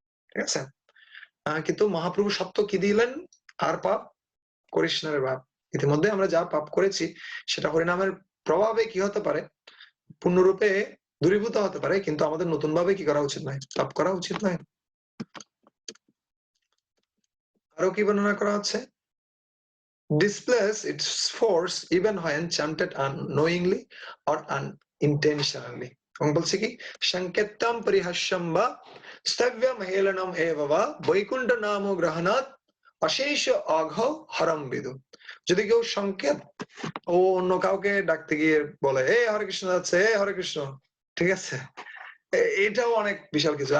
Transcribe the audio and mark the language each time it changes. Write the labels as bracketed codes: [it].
[bn] ঠিক আছে, কিন্তু মহাপ্রভু সত্য কি দিলেন, আর পাপ করিস না রে বাপ, ইতিমধ্যে আমরা যা পাপ করেছি সেটা হরিনামের প্রভাবে কি হতে পারে, পূর্ণরূপে দূরীভূত হতে পারে, কিন্তু আমাদের নতুন ভাবে কি করা উচিত নয়, পাপ করা উচিত নয়। আরো কি বর্ণনা করা হচ্ছে, [en] displays its force even when chanted unknowingly or unintentionally। [sa] এবং বলছে কি, সংকেতম পরিহাস্যম বা স্তব্যম হেলনম এব বা বৈকুণ্ঠ নাম গ্রহণাৎ অশেষ অঘ হরম বিদু। [bn] যদি কেউ সংকেত ও অন্য কাউকে ডাকতে গিয়ে বলে এ হরে কৃষ্ণ যাচ্ছে, এ হরে কৃষ্ণ, ঠিক আছে, এটাও অনেক বিশাল কিছু।